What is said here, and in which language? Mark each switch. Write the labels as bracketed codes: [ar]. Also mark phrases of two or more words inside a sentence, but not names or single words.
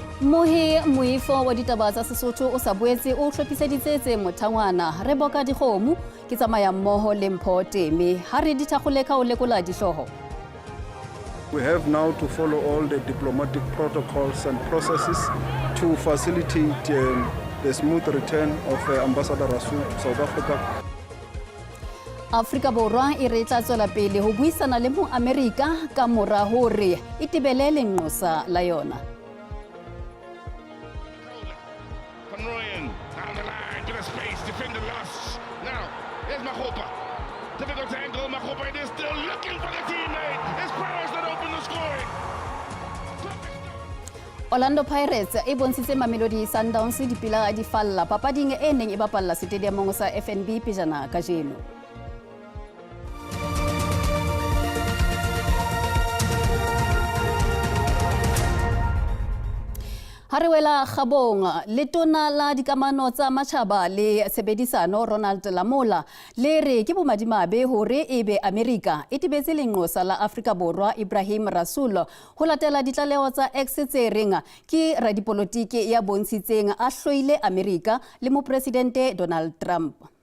[st] Mohe moifo wa ditaba tsa Sesotho o sa boetse o hlophiseditse tse mothangwana re boka dikgomo ke tsamaya mmoho le Mpho Teme ha re di thakgoleka o lekola dihloho. [en] We have now to follow all the diplomatic protocols and processes to facilitate the smooth return of Ambassador Rasool to South Africa. [st] Afrika Borwa e re tla tswela pele ho buisana le mo Amerika ka mora hore e tebele lenqosa la yona. [en] Down the line to the space, defender lost. Now, here's Mahopa. Difficult angle, Mahopa is still looking for the teammate. His powers that open the scoring. [st] Orlando Pirates e bontshitse Mamelodi Sundowns dipila di falla papading e neng e bapalla stadiumong sa FNB pejana kajeno. Harewela Gabong letona la dikamano tsa matjhaba le sebedisano Ronald Lamola le re ke bomadimabe hore ebe Amerika e tibetse lenqosa la Afrika Borwa Ibrahim Rasool ho latela ditlaleho tsa X tse reng ke radipolotiki ya bontshitseng a hloile Amerika le mopresidente Donald Trump.